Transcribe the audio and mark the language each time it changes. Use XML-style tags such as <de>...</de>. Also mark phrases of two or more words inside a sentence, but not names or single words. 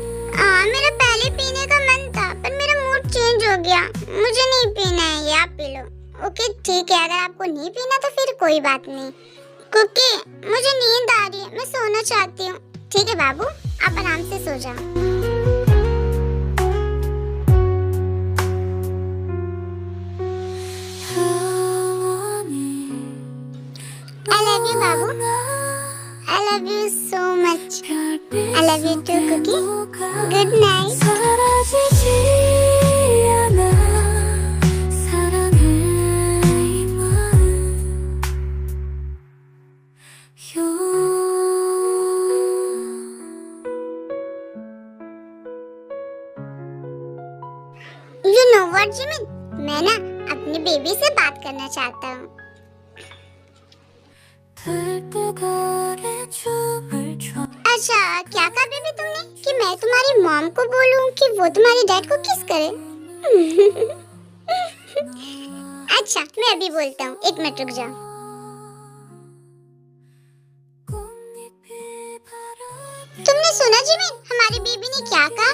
<hi>मेरा पहले पीने का मन था पर मेरा</hi> <en>mood change</en> <hi>हो गया। मुझे नहीं पीना है, ये आप पी लो। ओके ठीक है, अगर आपको नहीं पीना तो फिर कोई बात नहीं। कुकी, मुझे नींद आ रही है, मैं सोना चाहती हूँ। ठीक है बाबू, आप आराम से सो जाओ।</hi> <en>I love you बाबू। I love you so much. I love you too, Cookie. Good night.</en> <ko>사라지지 않아 사랑해 이 마음</ko> <en>You know what,</en> <hi>जिमिन? मैं ना अपनी बेबी से बात करना चाहता हूँ।</hi> <ko>들뜨거리 춤을 춰</ko> <hi>अच्छा, क्या कहा बेबी तुमने कि मैं तुम्हारी मॉम को बोलूं कि वो तुम्हारे डैड को किस करे? अच्छा, मैं अभी बोलता हूँ, 1 मिनट रुक जाओ। तुमने सुना जिमिन, हमारी बेबी ने क्या कहा?</hi>